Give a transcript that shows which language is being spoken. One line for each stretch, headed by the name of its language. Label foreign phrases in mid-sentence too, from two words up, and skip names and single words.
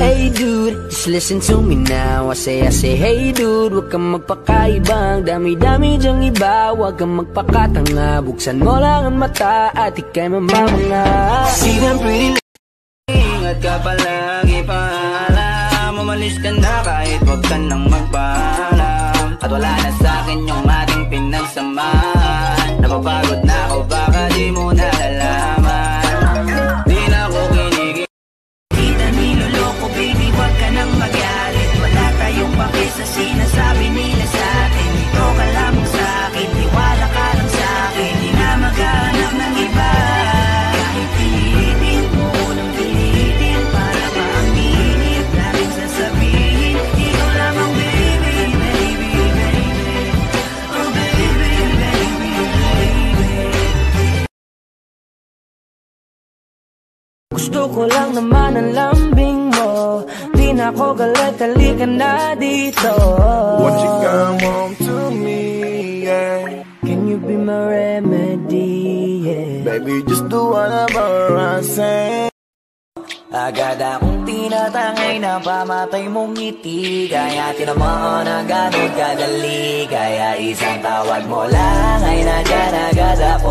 English: Hey dude, just listen to me now. I say hey dude,
Filipino: huwag kang magpakaibang. Dami-dami dyang iba, huwag kang magpakatanga. Buksan mo lang ang mata at ikay mamamanga.
English: See them pretty lady,
Filipino: ingat ka palagi, paalam. Umalis ka na kahit huwag ka nang magpaalam. At wala na sa'kin yung ating pinagsamahan. Napapagod na ako, baka di mo nalalaman. Di na ako kinigil, di na niloloko, baby, huwag ka nang magalit. Wala tayong pake sa sinasabi nila sa'tin. Dito ka lamang sa'kin, tiwala ka lang sa'kin. Di na maghanap ng iba. Kahit pilitin mo nang pilitin, para maaminin, laging sasabihin, dito lamang
English: baby, baby, baby. Oh baby, baby, baby.
Filipino: Gusto ko lang naman ang lambing mo. Di na ako galit, halika na dito.
English: Won't you come home to me, yeah? Can you be my remedy, yeah? Baby, just do whatever I say.
Filipino: Agad akong tinatangay na pamatay mong ngiti. Kaya tinamaan na ganun kadali. Kaya isang tawag mo lang ay nandyan agad ako.